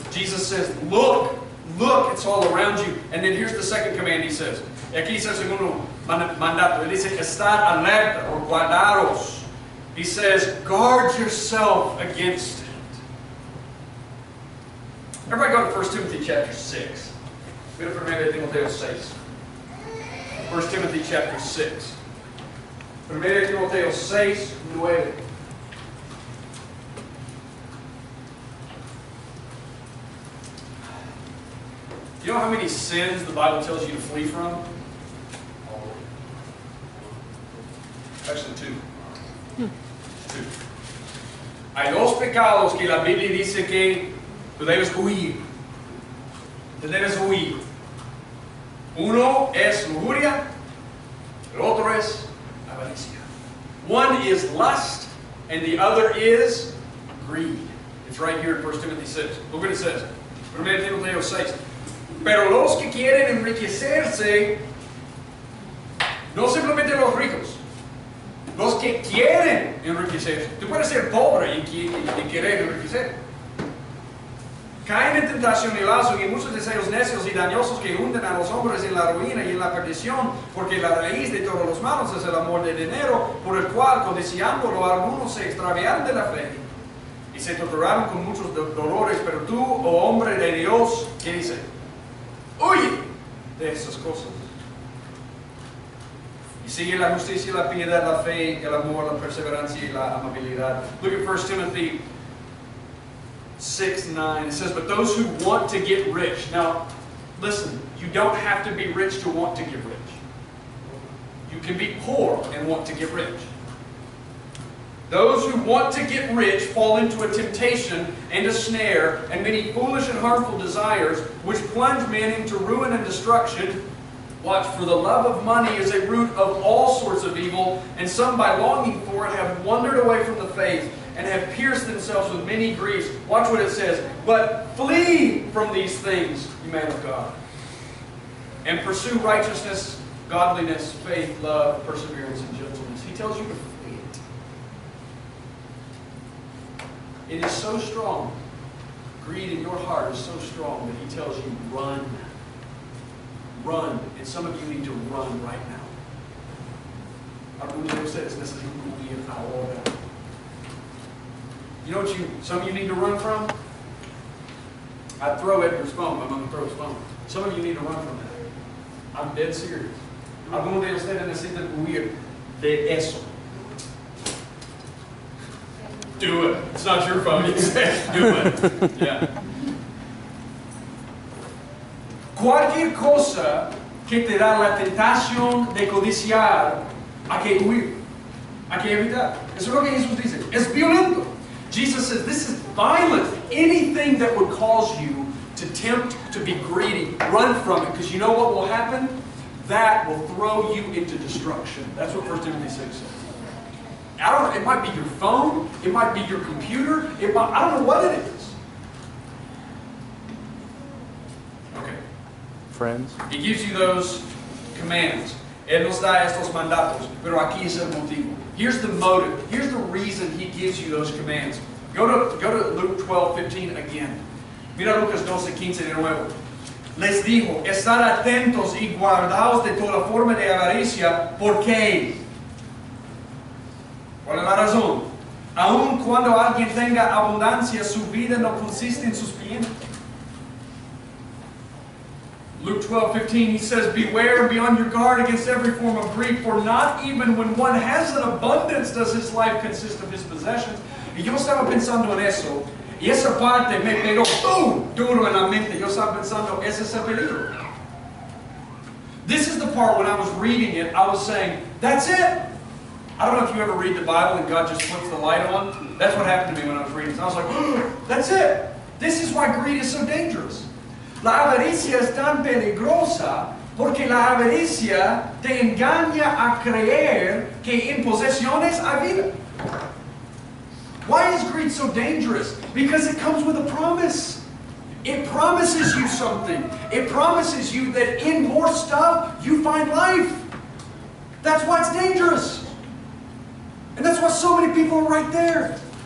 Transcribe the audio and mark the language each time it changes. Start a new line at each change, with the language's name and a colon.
English: Jesus says, look, it's all around you. And then here's the second command He says.
Spanish: Y aquí dice el segundo mandato. Él dice, estar alerta or guardaros.
English: He says, guard yourself against it. Everybody go to 1 Timothy chapter 6.
Spanish: Mira 1 Timoteo 6.
English: 1 Timothy chapter 6.
Spanish: 1 Timoteo 6, 9.
English: You know how many sins the Bible tells you to flee from? Actually, two.
Spanish: Hay dos pecados que la Biblia dice que tú debes huir. Tú debes huir. Uno es lujuria, el otro es avaricia.
English: One is lust, and the other is greed. It's right here in 1 Timothy 6. Look what it says. 1 Timothy 6.
Spanish: Pero los que quieren enriquecerse, no simplemente los ricos, los que quieren enriquecerse. Tú puedes ser pobre y querer enriquecer. Caen en tentación y lazo y en muchos deseos necios y dañosos que hunden a los hombres en la ruina y en la perdición, porque la raíz de todos los males es el amor del dinero, por el cual, codiciándolo, algunos se extraviaron de la fe y se torturaron con muchos dolores. Pero tú, oh hombre de Dios, ¿qué dice? Huye de esas cosas. Y sigue la justicia, la piedad, la fe, el amor, la perseverancia y la amabilidad.
English: Look at 1 Timothy 6:9. It says, but those who want to get rich. Now, listen, you don't have to be rich to want to get rich. You can be poor and want to get rich. Those who want to get rich fall into a temptation and a snare and many foolish and harmful desires, which plunge men into ruin and destruction. Watch, for the love of money is a root of all sorts of evil, and some by longing for it have wandered away from the faith and have pierced themselves with many griefs. Watch what it says. But flee from these things, you man of God, and pursue righteousness, godliness, faith, love, perseverance, and gentleness. He tells you to flee it. It is so strong. Greed in your heart is so strong that He tells you, run. Run. And some of you need to run right now.
Spanish: Algunos de ustedes necesitan huir ahora.
English: You know what some of you need to run from? I'd throw Edgar's phone. I'm going to throw his phone. Some of you need to run from that. I'm dead serious.
Spanish: Algunos de ustedes necesitan huir de eso.
English: Do it. It's not your phone. You say, do it. Yeah.
Spanish: Cualquier cosa que te da la tentación de codiciar, hay que huir. Hay que evitar. Eso es lo que Jesús dice. Es violento.
English: Jesus says this is violent. Anything that would cause you to tempt to be greedy, run from it. Because you know what will happen? That will throw you into destruction. That's what 1 Timothy 6 says. I don't know, it might be your phone, it might be your computer, I don't know what it is. Okay. Friends. He gives you those commands.
Spanish: Él nos da estos mandatos, pero aquí es el motivo.
English: Here's the motive. Here's the reason He gives you those commands. Go to Luke 12:15 again.
Spanish: Mira Lucas 12:15 de nuevo. Les dijo, estar atentos y guardaos de toda forma de avaricia, porque ¿cuál es la razón? Aun cuando alguien tenga abundancia, su vida no consiste en sus bienes.
English: Luke 12:15, He says, beware and be on your guard against every form of greed, for not even when one has an abundance does his life consist of his possessions.
Spanish: Y yo estaba pensando en eso, y esa parte me pegó ¡pum! Duro en la mente. Yo estaba pensando, ese es el peligro.
English: This is the part when I was reading it, I was saying, that's it. I don't know if you ever read the Bible and God just flips the light on. That's what happened to me when I was reading. So I was like, oh, that's it. This is why greed is so dangerous.
Spanish: La avaricia es tan peligrosa porque la avaricia te engaña a creer que en posesiones hay vida.
English: Why is greed so dangerous? Because it comes with a promise. It promises you something. It promises you that in more stuff you find life. That's why it's dangerous. And that's why so many people are right there.